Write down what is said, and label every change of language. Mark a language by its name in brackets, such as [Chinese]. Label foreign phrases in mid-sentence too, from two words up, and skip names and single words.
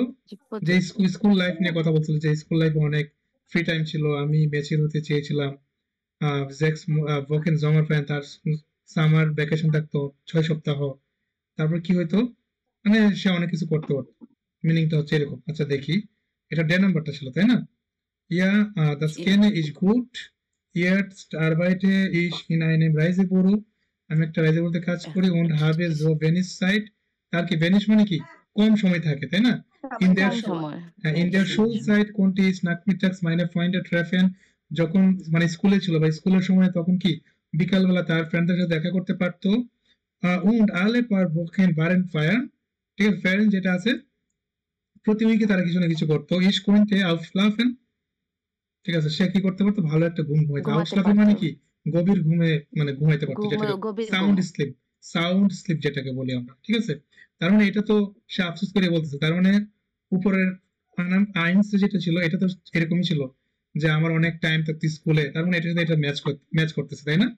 [Bangla] যে [English] school life [Bangla] নিয়ে কথা বলছিল, যে [English] school life [Bangla] অনেক [English] free time [Bangla] ছিল, আমি ম্যাচিউর হতে চেয়েছিলাম, [German] sechs Wochen Sommer Ferien, [Bangla] তার [English] summer vacation [Bangla] থাকতো 6 সপ্তাহ, তারপর কি হইতো মানে সে অনেক কিছু করতে পারতো, মিনিংটা হচ্ছে এরকম। আচ্ছা দেখি এটা ডে নাম্বারটা ছিল, তাই না? ইয়া [German] das Kenne ich gut, jetzt arbeite ich in einem Reisebüro, [Bangla] আমি একটা রাইজেবুরোতে কাজ করি, [German] und habe so wenig Zeit, [Bangla] তার কি ভেনিশ মানে কি কম সময় থাকে, তাই না? [German] in der Schulzeit konnte ich nachmittags meine Freunde treffen, [Bangla] যখন মানে স্কুলে ছিল বা স্কুলের সময় তখন কি বিকালবেলা তার ফ্রেন্ডদের সাথে দেখা করতে পারতো। [German] und alle paar Wochen waren feiern, [Bangla] ঠিক আছে? ফেয়ারেন যেটা আছে প্রতি উইকে তারা কিছু না কিছু করতো। [German] ich konnte aufschlafen, [Bangla] ঠিক আছে? সে কি করতে পারতো? ভালো একটা ঘুম ঘুমাইতো। আউটস্লাফিং মানে কি গভীর ঘুমে মানে ঘুমাইতে পারতো, যেটাকে [English] sound sleep [Bangla] যেটাকে বলি আমরা, ঠিক আছে? তার মানে এটা তো সে আফসোস করে বলতেছে, তার মানে উপরের আইনস যেটা ছিল এটা তো এরকমই ছিল যে আমার অনেক টাইম থাকতো স্কুলে, তার মানে এটার সাথে এটা ম্যাচ করতেছে, তাই না?